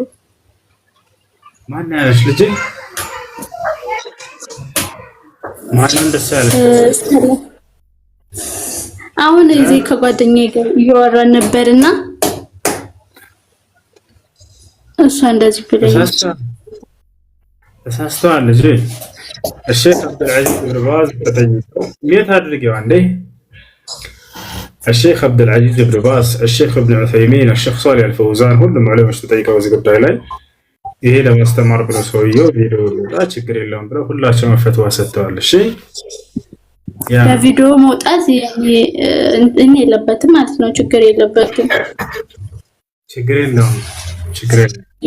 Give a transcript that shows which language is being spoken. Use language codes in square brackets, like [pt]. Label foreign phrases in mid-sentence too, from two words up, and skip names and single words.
[am] ማን ያለሽ ልጅ ማን እንደሳለ አሁን እዚህ ከጓደኛዬ ጋር እያወራን ነበርና እሷ እንደዚህ ብለኝ ተሳስተዋል ልጅ الشيخ عبد العزيز بن باز تጠይቀው እንዴት አድርገው አንዴ الشيخ عبد العزيز بن باز الشيخ ابن عثيمين الشيخ صالح الفوزان ሁሉም ዑለማዎች ተጠይቀው እዚህ ጉዳይ ላይ ይሄ ለማስተማር ብለው ሰውየው ቪዲዮ ላይ ችግር የለውም ብለው ሁላቸውም ፈትዋ ሰጥተዋል። እሺ ያ በቪዲዮ መውጣት እኔ የለበትም ማለት ነው። ችግር የለበትም። ችግር የለውም። ችግር የለውም።